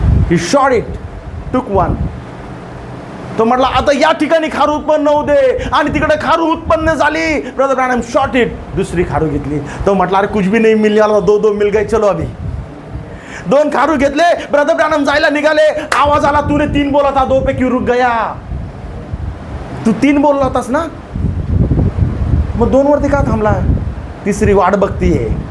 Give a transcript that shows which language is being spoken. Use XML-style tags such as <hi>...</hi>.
<en>He shot it, took one.</en> <mr>तो म्हटला आता या ठिकाणी खारू उत्पन्न होऊ दे, आणि तिकडे खारू उत्पन्न झाली. ब्रदर ब्रॅनम शॉट इट, दुसरी खारू घेतली. तो म्हटला अरे</mr> <hi>कुछ भी नहीं मिलने वाला, 2 मिल गए, चलो अभी.</hi> <mr>2 खारू घेतले. ब्रदर ब्रॅनम जायला निघाले. आवाज आला</mr> <hi>तूने 3 बोला था, 2 पे क्यों रुक गया?</hi> <mr>तू 3 बोलला होतास ना, मग 2 वरती का थांबला? तिसरी वाट बघतीये.</mr>